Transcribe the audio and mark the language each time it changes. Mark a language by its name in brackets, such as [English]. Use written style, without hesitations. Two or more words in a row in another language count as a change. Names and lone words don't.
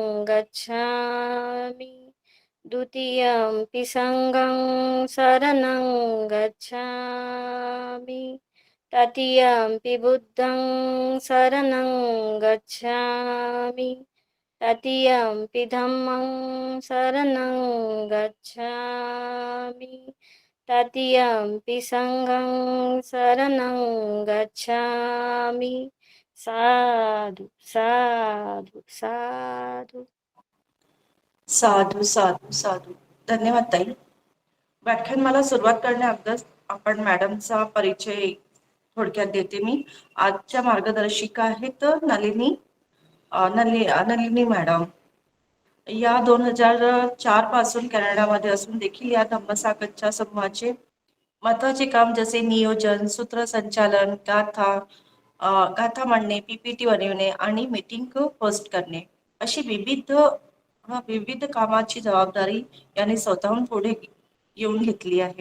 [Pali] गच्छामि, द्वितीयंपि संघं शरणं गच्छामि, तृतीयंपि बुद्धं शरणं गच्छामि, तृतीयंपि धम्मं शरणं गच्छामि, तृतीयंपि संघं शरणं गच्छामि. साधु साधु साधु. साधू साधू साधू. [Marathi] धन्यवाद ताई. व्याख्यानमाला सुरुवात करण्याअगोदर आपण मॅडमचा परिचय थोडक्यात देते मी. आजच्या मार्गदर्शिका आहेत नलिनी मॅडम. या 2004 पासून कॅनडामध्ये असून देखील या धम्मसागरच्या समूहाचे महत्वाचे काम जसे नियोजन, सूत्रसंचालन, गाथा मांडणे, पीपीटी बनविणे आणि मीटिंग होस्ट करणे अशी विविध कामाची जबाबदारी यांनी स्वतःहून पुढे येऊन घेतली आहे.